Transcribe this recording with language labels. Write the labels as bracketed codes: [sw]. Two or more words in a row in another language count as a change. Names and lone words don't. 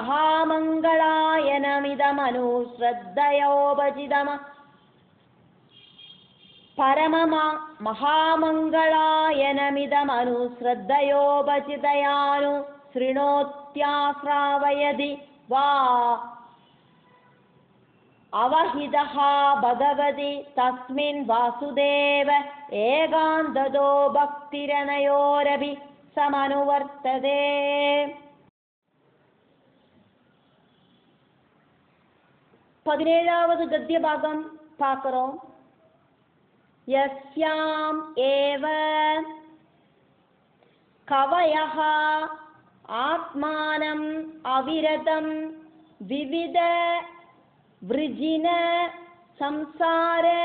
[sa] महामङ्गलायनमिदमनुश्रद्धयोपचितम परम महामङ्गलायनमिदमनुश्रद्धयोपचितयानु शृणोत्याश्रावयति वा अवहितः भगवति तस्मिन् वासुदेव एकान्ततो भक्तिरनयोरपि समनुवर्तते. [ta] 17வது கத்திய பாகம் பார்க்கிறோம். [sa] यस्याम् एव कवयः आत्मानम् अविरतं विविध वृजिन संसार